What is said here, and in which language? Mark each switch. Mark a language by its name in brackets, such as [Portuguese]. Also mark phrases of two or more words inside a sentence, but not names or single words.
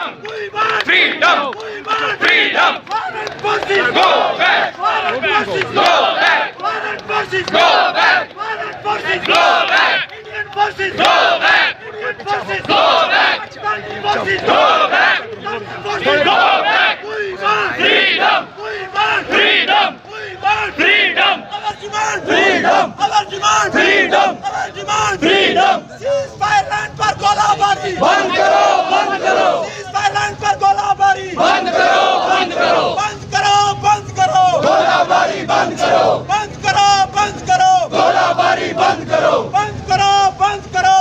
[English] freedom, freedom, go back, go back, go back, go back, go back, go back, go back, go back, freedom, freedom, freedom, freedom, freedom, freedom. [Urdu] سیزفائر لائن پر گولہ باری بند کرو، بند کرو، سیزفائر لائن پر گولہ باری بند کرو، بند کرو، بند کرو بند کرو گولہ باری بند کرو، بند کرو بند کرو گولہ باری بند کرو، بند کرو بند کرو